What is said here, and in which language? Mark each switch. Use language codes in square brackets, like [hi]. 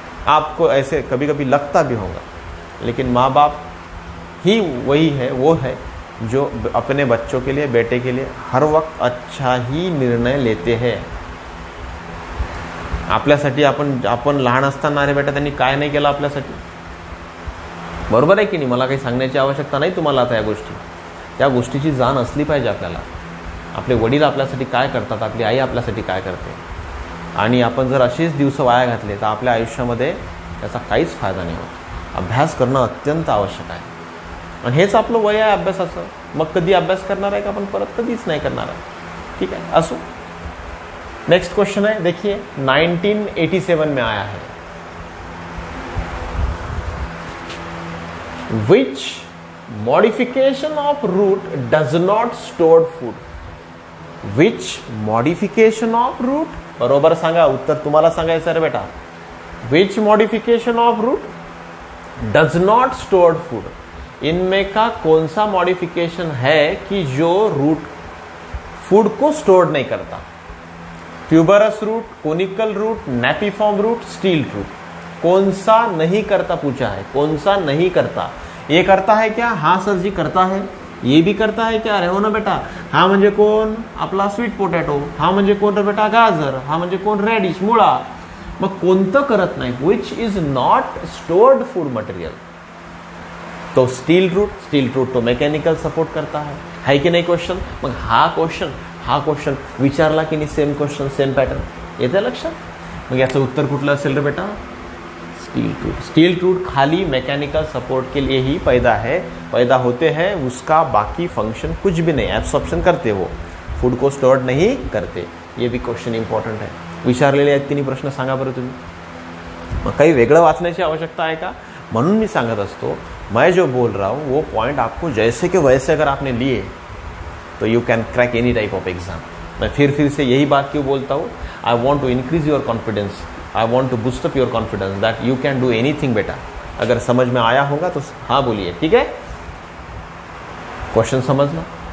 [hi] आपको ऐसे कभी कभी लगता भी होगा, लेकिन माँ बाप ही वही है, वो है जो अपने बच्चों के लिए, बेटे के लिए हर वक्त अच्छा ही निर्णय लेते हैं. [mr] आपल्यासाठी आपण लहान असताना अरे बेटा त्यांनी काय नाही केलं आपल्यासाठी, बरोबर आहे की नाही? मला काही सांगण्याची आवश्यकता नाही तुम्हाला आता या गोष्टी. त्या गोष्टीची जाण असली पाहिजे आपल्याला. आपले वडील आपल्यासाठी काय करतात, आपली आई आपल्यासाठी काय करते, आणि आपण जर असेच दिवस वाया घातले तर आपल्या आयुष्यामध्ये त्याचा काहीच फायदा नाही होत. अभ्यास करणं अत्यंत आवश्यक आहे. आणि हेच आपलं वय आहे अभ्यासाचं. मग कधी अभ्यास करणार आहे का आपण? परत कधीच नाही करणार आहे. ठीक आहे, असो. [hi] नेक्स्ट क्वेश्चन है, देखिए 1987 में आया है. [en] Which modification of root does not store food? Which modification of root? [mr] बरोबर सांगा, उत्तर तुम्हाला सांगायचं रे बेटा. [en] Which modification of root? Does not stored food, [hi] इनमें का कौन सा मॉडिफिकेशन है कि जो रूट फूड को स्टोर नहीं करता? Tuberous root, conical root, नेपिफॉर्म root, steel root, कौन सा नहीं करता पूछा है, कौन सा नहीं करता? ये करता है क्या? [mr] हाँ सर जी करता है. ये भी करता है क्या? अरे हो ना बेटा. हा म्हणजे कोण? आपला स्वीट पोटॅटो. हा म्हणजे कोण रे बेटा? गाजर. हा म्हणजे कोण? रेडिश, मुळा. मग कोणतं करत नाही? [en] Which is not stored food material. [hi] तो स्टील रूट तो मेकॅनिकल सपोर्ट करता है [mr] की नाही [hi] क्वेश्चन? [mr] मग हा क्वेश्चन विचारला की नाही, सेम क्वेश्चन सेम पॅटर्न येते लक्षात? मग याचं उत्तर कुठलं असेल रे बेटा? [hi] स्टील रूट खाली मैकेनिकल सपोर्ट के लिए ही पैदा होते हैं, उसका बाकी फंक्शन कुछ भी नहीं. एब्सॉर्प्शन करते हो, फूड को स्टोर नहीं करते. ये भी क्वेश्चन इंपॉर्टंट है. [mr] विचारलेले आहेत तिन्ही प्रश्न सांगा बरं तुम्ही. मग काही वेगळं वाचण्याची आवश्यकता आहे का? म्हणून मी सांगत असतो, [hi] मैं जो बोल रहा हूँ वो पॉइंट आपको जैसे के वैसे अगर आपने लिए तो [en] You can crack any type of exam. [hi] मैं फिर से यही बात क्यों बोलता हूँ? [en] I want to increase your confidence, I want to boost up your confidence that you can do anything बेटा. [hi] अगर समझ में आया होगा तो हाँ बोलिए, ठीक है? क्वेश्चन समझना.